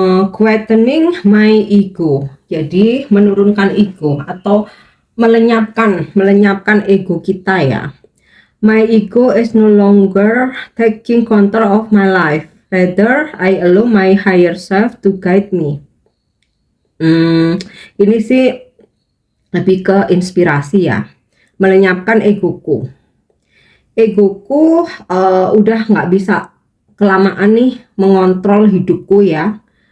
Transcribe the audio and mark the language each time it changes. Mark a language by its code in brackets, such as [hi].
[en] Quietening my ego. [id] Jadi menurunkan ego atau melenyapkan ego kita ya. [en] My ego is no longer taking control of my life. Rather, I allow my higher self to guide me. [id] Ini sih lebih ke inspirasi ya. Melenyapkan egoku. Egoku udah nggak bisa kelamaan nih mengontrol hidupku ya.